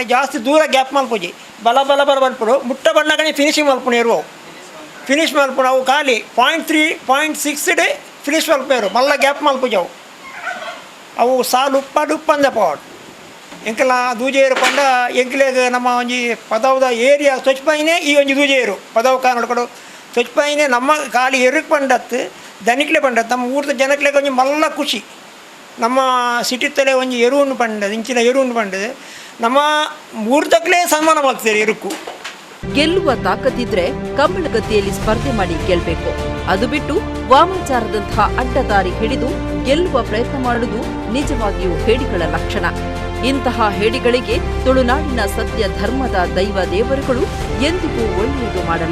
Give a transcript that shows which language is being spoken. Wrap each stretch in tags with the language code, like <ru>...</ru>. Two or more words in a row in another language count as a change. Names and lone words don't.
<tcy>ಜಾಸ್ತಿ ದೂರ ಗ್ಯಾಪ್ ಮಲ್ಪುಜಿ ಬಲ ಬಲ್ಪುಡು ಮುಟ್ಟ ಬಣ್ಣಗಣಿ ಫಿನಿಶಿಂಗ್ ಮಲ್ಪುಣ ಏರು ಅವು ಫಿನಿಶ್ ಮಲ್ಪುಣ ಅವು ಖಾಲಿ 0.3 0.6 ಡೇ ಫಿನಿಶ್ ಮಲ್ಪೇರು ಮಲ್ಲ ಗ್ಯಾಪ್ ಮಲ್ಪುಜವು ಅವು ಸಾಲು ಉಪ್ಪಂದೆ ಪಾಡ್ ಎಂಕಲ ದೂಜೇರು ಪಂಡ ಎಂಕ್ಲೆಗ್ ನಮ್ಮ ಒಂಜಿ ಪದವದ ಏರಿಯಾ ಸ್ವಚ್ಛಪೈನೇ ಈ ಒಂಜಿ ದೂಜೇರು ಪದವ ನೋಡ್ಕೊಂಡು ಸ್ವಚ್ಛಪೈನೇ ನಮ್ಮ ಖಾಲಿ ಎರುಕ್ ಪಂಡತ್ತು ದನಿಕ್ಲೆ ಪಂಡತ್ತು ನಮ್ಮ ಊರದ ಜನಕ್ಲೆಗ್ ಒಂಜಿ ಮಲ್ಲ ಖುಷಿ. ನಮ್ಮ ಸಿಟಿ ತಲೆ ಒಂಜಿ ಎರುವನ್ನು ಪಂಡದು ಇಂಚಿನ ಎರುವನ್ನು ಪಂಡದು ನಮ್ಮ ಊರ್ದಕ್ಲೇ</tcy> <kn>ಸನ್ಮಾನ ಮಾಡ್ತಾರೆ</kn> <tcy>ಎರುಕು.</tcy> <kn>ಗೆಲ್ಲುವ ತಾಕತ್ತಿದ್ರೆ ಕಂಬಳಗದ್ದೆಯಲ್ಲಿ ಸ್ಪರ್ಧೆ ಮಾಡಿ ಗೆಲ್ಲಬೇಕು. ಅದು ಬಿಟ್ಟು ವಾಮಾಚಾರದಂತಹ ಅಡ್ಡದಾರಿ ಹಿಡಿದು ಗೆಲ್ಲುವ ಪ್ರಯತ್ನ ಮಾಡುವುದು ನಿಜವಾಗಿಯೂ ಹೇಡಿಗಳ ಲಕ್ಷಣ. ಇಂತಹ ಹೇಡಿಗಳಿಗೆ ತುಳುನಾಡಿನ ಸತ್ಯ ಧರ್ಮದ ದೈವ ದೇವರುಗಳು ಎಂದಿಗೂ ಒಳ್ಳೆಯದು ಮಾಡಲ್ಲ.</kn>